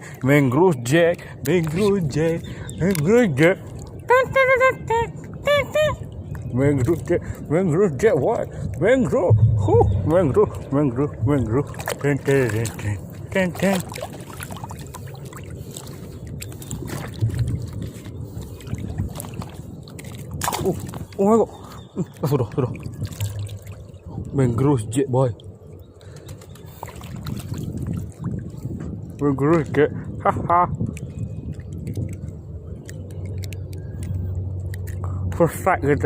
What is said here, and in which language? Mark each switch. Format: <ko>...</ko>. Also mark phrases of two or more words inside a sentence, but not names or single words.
<en>Mangrove Jack, Mangrove Jack, Mangrove Jack, Mangrove Jack, Mangrove Jack, what? Mangrove, Mangrove, Mangrove, Mangrove, ten. Oh my god. Sudah. Mangrove Jack boy. Mangrove Jack. Haha. First strike kita.</en>